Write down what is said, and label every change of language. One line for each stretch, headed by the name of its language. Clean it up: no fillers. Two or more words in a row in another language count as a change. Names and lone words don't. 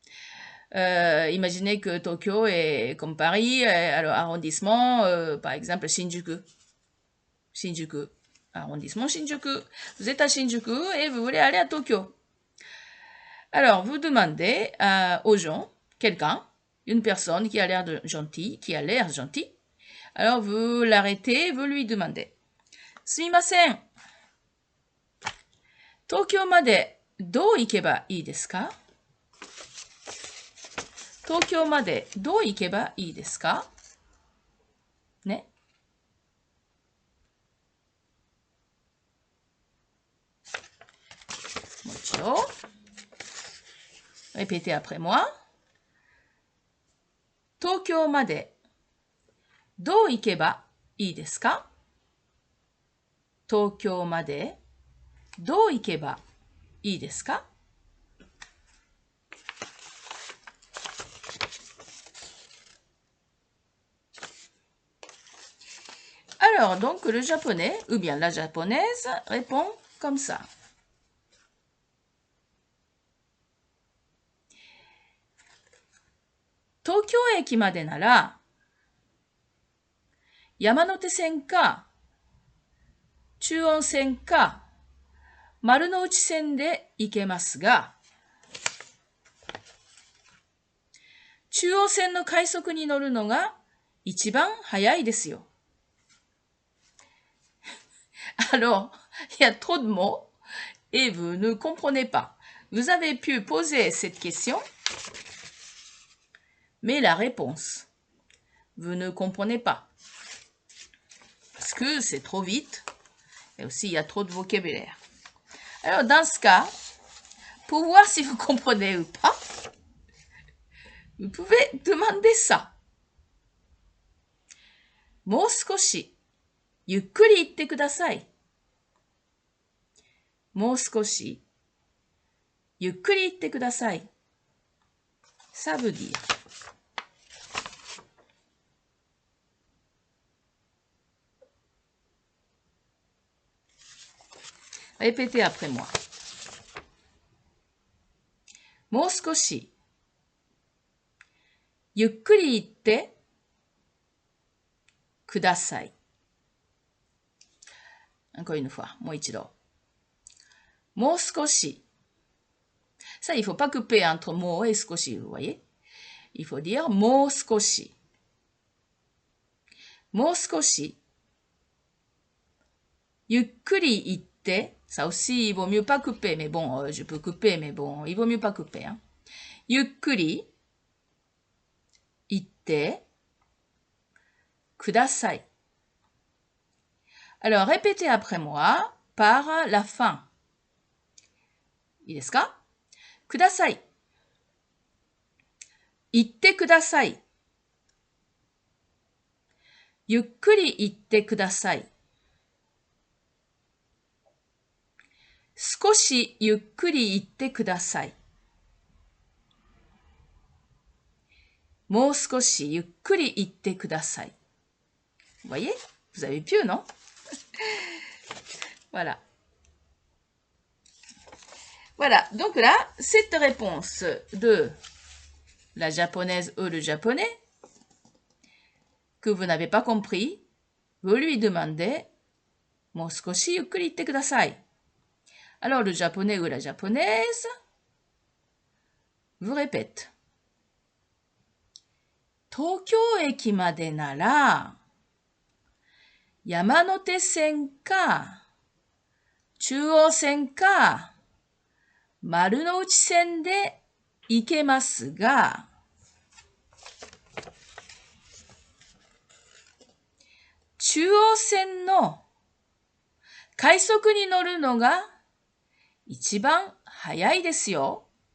French: Imaginez que Tokyo est comme Paris, alors arrondissement, par exemple Shinjuku, arrondissement Shinjuku. Vous êtes à Shinjuku et vous voulez aller à Tokyo. Alors, vous demandez aux gens, une personne qui a l'air gentil, alors vous l'arrêtez, vous lui demandez.
Japanese: すみません、東京までどう行けばいいですか? 東京までどう行けばいいですか? ね？もちろん.
French: Répétez après moi.
Japanese: 東京までどう行けばいいですか？東京までどう行けばいいですか？
French: Alors, donc le japonais ou bien la japonaise répond comme ça.
Japanese: Tokyo 駅までなら山手線か中央線か丸の内線で行けますが、中央線の快速に乗るのが一番早いですよ。
French: Alors, il y a trop de mots et vous ne comprenez pas. Vous avez pu poser cette question, mais la réponse, vous ne comprenez pas. Parce que c'est trop vite et aussi il y a trop de vocabulaire. Alors, dans ce cas, pour voir si vous comprenez ou pas, vous pouvez demander ça.
Japanese: もう少しゆっくり言ってください。もう少しゆっくり言ってください。
French: Ça veut dire. Répétez après moi.
Japanese: もう少しゆっくり言ってください。
French: Encore une fois,
Japanese: もう一度。もう少し。
French: Ça, il ne faut pas couper entre もうet 少し, vous voyez? Il faut dire
Japanese: もう少し。もう少しゆっくり言って、
French: ça aussi, il vaut mieux pas couper, mais bon, je peux couper, mais bon, il vaut mieux pas couper. Hein.
Japanese: ゆっくり言ってください。
French: Alors, répétez après moi par la fin.
Japanese: いいですか？ください。言ってください。ゆっくり言ってください。少しゆっくり言ってください。もう少しゆっくり言ってください。
French: Vous voyez? Vous avez pu, non? Voilà. Voilà. Donc là, cette réponse de la japonaise ou le japonais que vous n'avez pas compris, vous lui demandez
Japanese: もう少しゆっくり言ってください。
French: Alors le japonais ou la japonaise vous répète.
Japanese: 東京駅までなら山手線か中央線か丸の内線で行けますが、中央線の快速に乗るのが一番早いですよ。